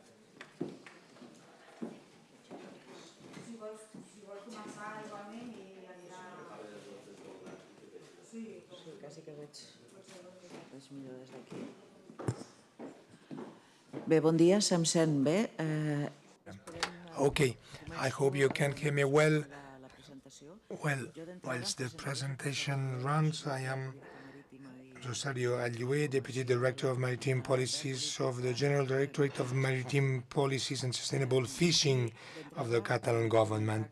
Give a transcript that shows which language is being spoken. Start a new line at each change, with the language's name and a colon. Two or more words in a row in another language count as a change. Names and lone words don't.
Catalan: Si vols començar igualment i anirà... Sí, quasi que veig millor des d'aquí. Bé, bon dia, se'm sent bé?
English: Okay, I hope you can hear me well. Well, whilst the presentation runs, I am Rosario Allué, Deputy Director of Maritime Policies of the General Directorate of Maritime Policies and Sustainable Fishing of the Catalan government.